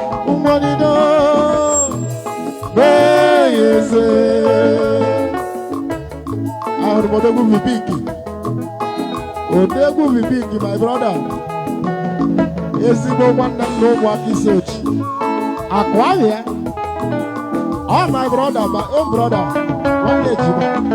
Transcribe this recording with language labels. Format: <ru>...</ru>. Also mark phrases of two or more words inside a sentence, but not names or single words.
<ig>Ụmụ niile. Mee ya eze. Ahụrụ m odogwu Vipinki. Odogwu Vipinki,</ig> <en>my brother.</en> <ig>Ezigbo nwanne m na ụmụaka isi ochi. Akụ ahụ ya.</ig> <en>Oh, my brother, my own brother.</en> <ig>Nwanne ejima.</ig>